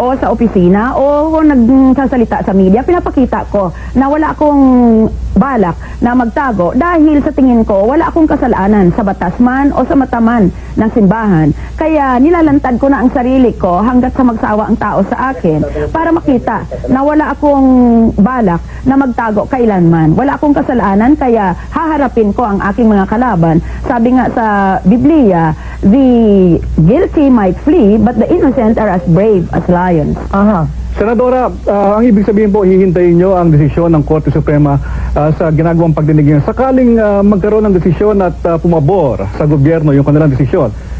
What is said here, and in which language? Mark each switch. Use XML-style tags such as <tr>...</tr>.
<tl>O sa opisina o nagsasalita sa media, pinapakita ko na wala akong balak na magtago dahil sa tingin ko wala akong kasalanan sa batas man o sa mata man ng simbahan. Kaya nilalantad ko na ang sarili ko hanggat sa magsawa ang tao sa akin para makita na wala akong balak na magtago kailanman. Wala akong kasalanan kaya haharapin ko ang aking mga kalaban. Sabi nga sa Biblia,</tl> <en>the guilty might flee but the innocent are as brave as lions.</en> <tl>Senadora, ang ibig sabihin po, hihintayin nyo ang desisyon ng Korte Suprema sa ginagawang pagdinig. Sakaling magkaroon ng desisyon at pumabor sa gobyerno yung kanilang desisyon,</tl>